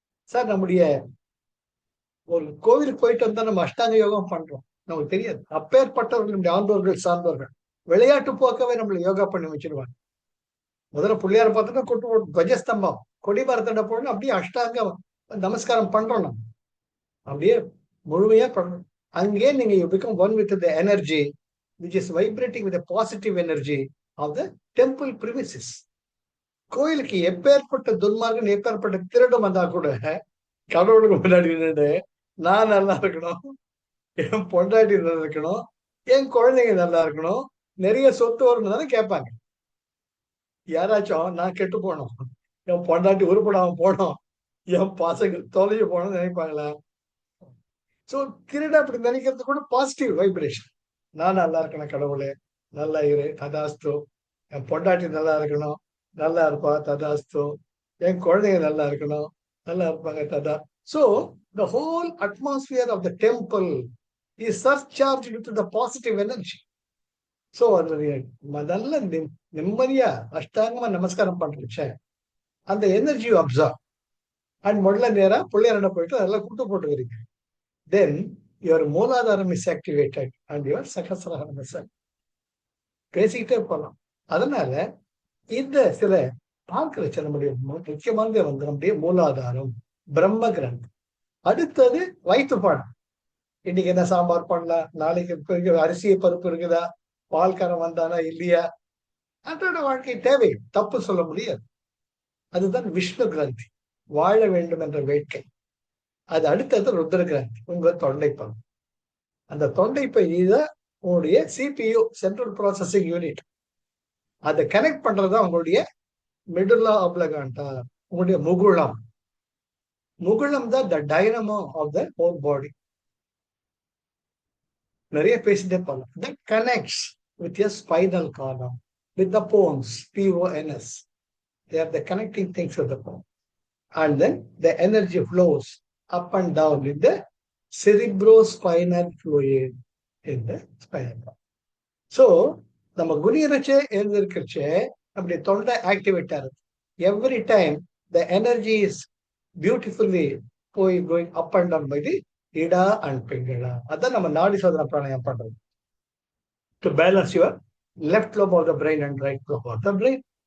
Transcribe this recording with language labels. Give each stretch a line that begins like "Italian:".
Tamil: Sir, நம்முடைய ஒரு கோவிலுக்கு போயிட்டு வந்தா நம்ம அஷ்டாங்க யோகம் பண்றோம், நமக்கு தெரியாது. அப்பேற்பட்டவர்கள் நம்முடைய ஆண்டோர்கள் சார்ந்தவர்கள் விளையாட்டு போக்கவே நம்மளை யோகா பண்ணி வச்சிருவாங்க. முதல்ல பிள்ளையார பார்த்தோம்னா குட்டு போட்டு கஜஸ்தம்பம் கொடி மரத்தண்ட போடணும், அப்படியே அஷ்டாங்க நமஸ்காரம் பண்றோம். நம்ம அப்படியே முழுமையா பண்ணணும். அங்கே நீங்க
English: You become one with the energy which is vibrating with a positive energy of the temple premises.
Tamil: கோயிலுக்கு எப்பேற்பட்ட துன்மார்கன், எப்பேற்பட்ட திருடம் வந்தா கூட கடவுளுக்கு முன்னாடி நின்று நான் நல்லா இருக்கணும், என் பொண்டாட்டி நல்லா இருக்கணும், என் குழந்தைங்க நல்லா இருக்கணும், நிறைய சொத்து வரணும் தானே கேட்பாங்க. யாராச்சும் நான் கெட்டு போனோம், என் பொண்டாட்டி உருப்படாம போனோம், என் பசங்க தொலைஞ்சு போனோம்னு நினைப்பாங்களா? சோ திருட அப்படி நினைக்கிறது கூட பாசிட்டிவ் வைப்ரேஷன். நான் நல்லா இருக்கணும், கடவுளே நல்லா இரு, ததாஸ்து. என் பொண்டாட்டி நல்லா இருக்கணும், நல்லா இருப்பா, ததாஸ்து. என் குழந்தைங்க நல்லா இருக்கணும், நல்லா இருப்பாங்க, ததா.
English: So the whole atmosphere of the temple is surcharged with the positive energy.
Tamil: So அது நல்ல நிம்மதியா அஷ்டாங்கமா நமஸ்காரம் பண்றேன், அந்த எனர்ஜி அப்சர்வ் அண்ட் முதல்ல நேரா பிள்ளையார போயிட்டு அதெல்லாம் கூட்டு போட்டுக்கிறீங்க. Then your மூலாதாரம் is activated and your சகஸ்ரஹாரம் is activated. பேசிக்கிட்டே போகலாம். அதனால இந்த சில பார்க்கிற நம்முடைய முக்கியமானது நம்முடைய மூலாதாரம், பிரம்ம கிரந்தி. அடுத்தது வயிற்று பாடம். இன்னைக்கு என்ன சாம்பார் பண்ணலாம், நாளைக்கு அரிசி பருப்பு இருக்குதா, பால்காரம் வந்தானா இல்லையா, அதோட வாழ்க்கை தேவை, தப்பு சொல்ல முடியாது. அதுதான் விஷ்ணு கிரந்தி, வாழ வேண்டும் என்ற வேட்கை. அது அடுத்தது ருத்ர கிரந்தி, உங்க தொண்டைப்பம். அந்த தொண்டைப்பை தான் உங்களுடைய CPU, சென்ட்ரல் ப்ராசஸிங் யூனிட். அதை கனெக்ட் பண்றதுதான் உங்களுடைய மெடுல்லா ஆப்லிகாண்டா, உங்களுடைய முகுளம். முகுளம் தான்
English: The dynamo of the whole body.
Tamil: நிறைய பேசிட்டே போகலாம்.
English: That connects with your spinal column, with the pons, PONS. They are the connecting things with the pons. And then the energy flows up and down with the cerebrospinal fluid in the spinal column.
Tamil: So நம்ம குனியரச்சே எழுந்திருக்கிறச்சே அப்படி தொண்டை activate ஆகுது.
English: Every time the energy is beautifully going up and down by the Ida and Pingala.
Tamil: அதான் நம்ம நாடி சோதனை பிராணாயம் பண்றது.
English: To balance your left lobe of the brain and right lobe of the brain.